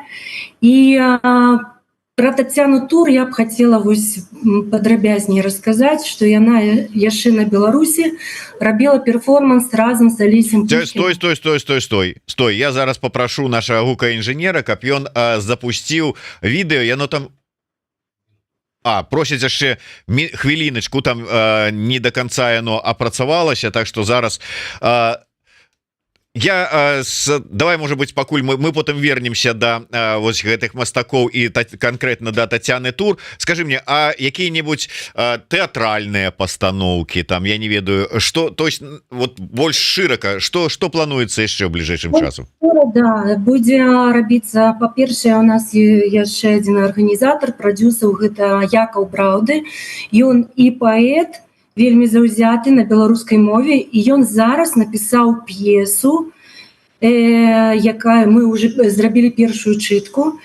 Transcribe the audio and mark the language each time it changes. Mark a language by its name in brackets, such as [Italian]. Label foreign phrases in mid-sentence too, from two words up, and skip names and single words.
[Belarusian] І пра Тацяну Тур я б хацела вось падрабязней расказаць, што яна яшчэ на Беларусі рабіла перформанс разам з Алесем Пушкіним. Стой, я зараз папрашу нашага гукаінжынера, каб ён запусціў відэо, яно там просіць яшчэ хвіліначку, там [Russian] не до конца [Belarusian] яно апрацавалася, так што зараз давай, [Russian] может быть, [Belarusian] пакуль мы потым вернемся да вось гэтых мастакоў і конкретно да Тацяны Тур. [Russian] Скажи мне, а какие-нибудь [Belarusian] тэатральныя пастаноўкі, там, я не ведаю, [Russian] что, то есть вот [Belarusian] больш шырака, что плануецца яшчэ ў бліжэйшым часам? Да, будзе рабіцца, па-першае, у нас яшчэ адзін арганізатар, прадзюсер, гэта Якаў Браўды. Ён і паэт, вельмі заўзяты на беларускай мове, і ён зараз напісаў п'есу, якая мы уже зрабілі першую чытку.